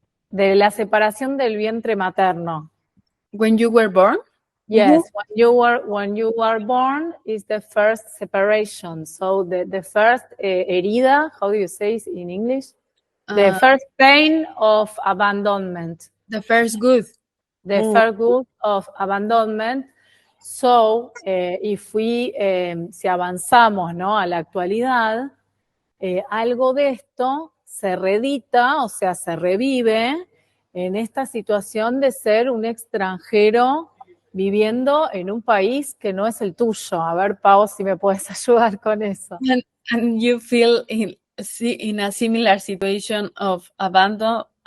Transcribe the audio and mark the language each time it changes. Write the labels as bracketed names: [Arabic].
[Spanish] De la separación del vientre materno. [English] When you were born? Yes, when you were born is the first separation. So the first [Spanish] herida, [English] how do you say it in English? The first pain of abandonment. The first good. The first good of abandonment. So, if we, [Spanish] si avanzamos, ¿no? A la actualidad, algo de esto se reedita, o sea, se revive en esta situación de ser un extranjero viviendo en un país que no es el tuyo. A ver, Pau, si me puedes ayudar con eso. [English] And you feel in a similar situation of abandonment?